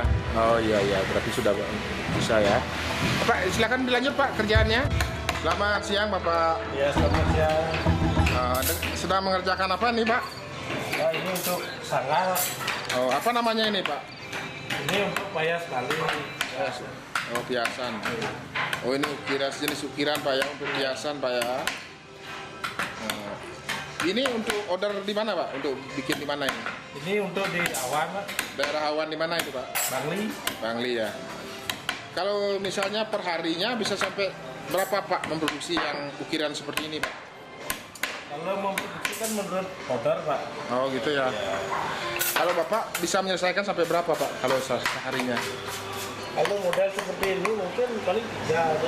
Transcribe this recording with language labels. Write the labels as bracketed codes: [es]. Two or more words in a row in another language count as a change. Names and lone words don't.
[id] Oh iya berarti sudah bisa ya. Pak silakan dilanjut Pak kerjaannya. Selamat siang Bapak. Ya selamat siang. Sedang mengerjakan apa nih Pak? Ya, ini untuk sanggar. Oh apa namanya ini Pak? Ini untuk payas Bali. Oh piasan. Oh ini jenis ukiran Pak ya untuk piasan Pak ya. Ini untuk order di mana Pak? Untuk bikin di mana ini? Ini untuk di Awan Pak. Daerah Awan di mana itu Pak? Bangli. Bangli ya. Kalau misalnya perharinya bisa sampai berapa Pak memproduksi yang ukiran seperti ini Pak? Kalau memproduksi kan menurut order Pak. Oh gitu ya. Kalau Bapak bisa menyelesaikan sampai berapa Pak kalau seharinya? Kalau model seperti ini mungkin paling 3 aja.